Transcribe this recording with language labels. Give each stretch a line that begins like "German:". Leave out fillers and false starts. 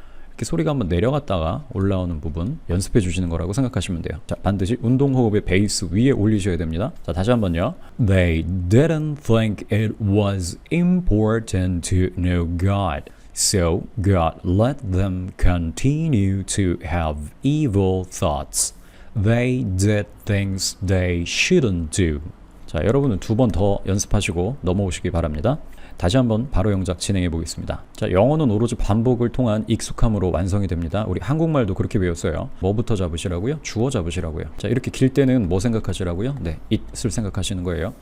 Korean: 이렇게 소리가 한번 내려갔다가 올라오는 부분 연습해 주시는 거라고 생각하시면 돼요. 자, 반드시 운동호흡의 베이스 위에 올리셔야 됩니다. 자, 다시 한번요.
English: They didn't think it was important to know God, so God let them continue to have evil thoughts. They did things they shouldn't do.
Korean: 자, 여러분은 두 번 더 연습하시고 넘어오시기 바랍니다. 다시 한번 바로 영작 진행해 보겠습니다. 자, 영어는 오로지 반복을 통한 익숙함으로 완성이 됩니다. 우리 한국말도 그렇게 배웠어요. 뭐부터 잡으시라고요? 주어 잡으시라고요. 자, 이렇게 길 때는 뭐 생각하시라고요? 네, it을 생각하시는 거예요.